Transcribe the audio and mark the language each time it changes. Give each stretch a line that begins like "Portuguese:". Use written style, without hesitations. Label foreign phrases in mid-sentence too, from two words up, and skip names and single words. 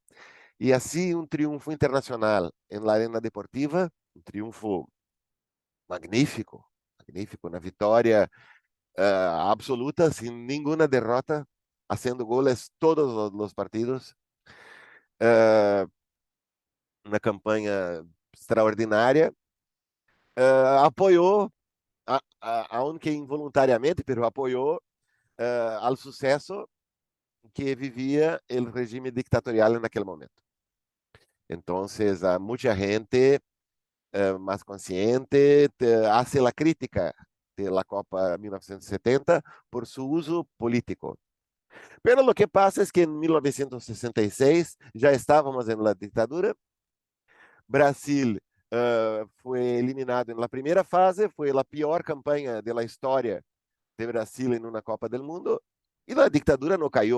Spanish: Y así un triunfo internacional en la arena deportiva, un triunfo magnífico, magnífico, una victoria absoluta, sin ninguna derrota, haciendo goles todos los partidos.
Portuguese: Uh, una campanha extraordinária. Apoiou,
Spanish: aunque involuntariamente, pero
Portuguese: apoiou al sucesso que vivia o regime dictatorial naquele momento. Então, muita gente mais consciente
Spanish: hace la crítica de la Copa 1970 por su uso político. Pero lo que pasa es que en 1966 ya estábamos en la dictadura. Brasil fue eliminado en la primera fase, fue la peor campaña de la historia de Brasil en una Copa del Mundo y la dictadura no cayó.